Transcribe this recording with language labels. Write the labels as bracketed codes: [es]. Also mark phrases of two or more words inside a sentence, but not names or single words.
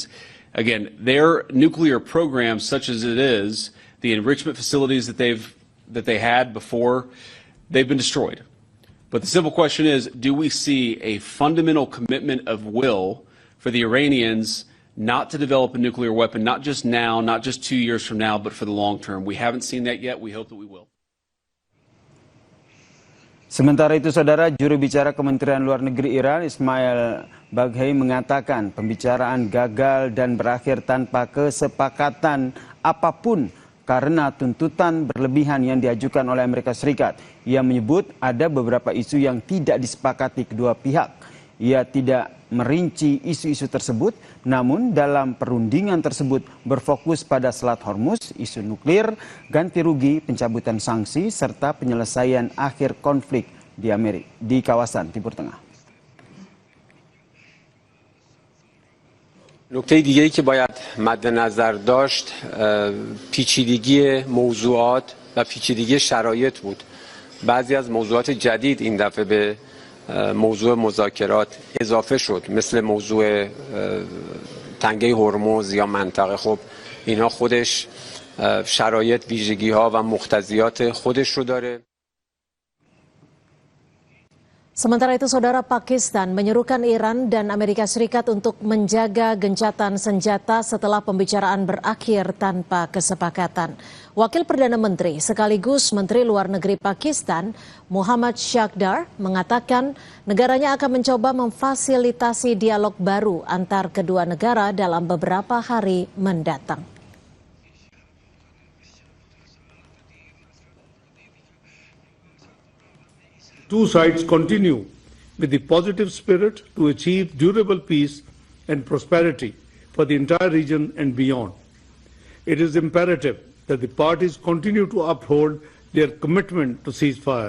[en] Again, their nuclear program, such as it is, the enrichment facilities that they had before, they've been destroyed. But the simple question is, do we see a fundamental commitment of will for the Iranians not to develop a nuclear weapon, not just now, not just 2 years from now, but for the long term? We haven't seen that yet. We hope that we will. [id] Sementara itu, saudara, juru bicara Kementerian Luar Negeri Iran, Ismail Baghai, mengatakan pembicaraan gagal dan berakhir tanpa kesepakatan apapun karena tuntutan berlebihan yang diajukan oleh Amerika Serikat. Ia menyebut ada beberapa isu yang tidak disepakati kedua pihak. Ia tidak merinci isu-isu tersebut, namun dalam perundingan tersebut berfokus pada Selat Hormuz, isu nuklir, ganti rugi, pencabutan sanksi, serta penyelesaian akhir konflik di kawasan Timur Tengah. [fa] نکته دیگه‌ای که باید مد نظر داشت پیچیدگی موضوعات و پیچیدگی شرایط بود. بعضی از موضوعات جدید این دفعه به موضوع مذاکرات اضافه شد، مثل موضوع تنگه هرمز یا منطقه. خب اینا خودش شرایط، ویژگی‌ها و مقتضیات خودش رو داره. [id] Sementara itu, saudara, Pakistan menyerukan Iran dan Amerika Serikat untuk menjaga gencatan senjata setelah pembicaraan berakhir tanpa kesepakatan. Wakil Perdana Menteri sekaligus Menteri Luar Negeri Pakistan, Muhammad Shakhdar, mengatakan negaranya akan mencoba memfasilitasi dialog baru antar kedua negara dalam beberapa hari mendatang. [en] Two sides continue with the positive spirit to achieve durable peace and prosperity for the entire region and beyond. It is imperative that the parties continue to uphold their commitment to ceasefire.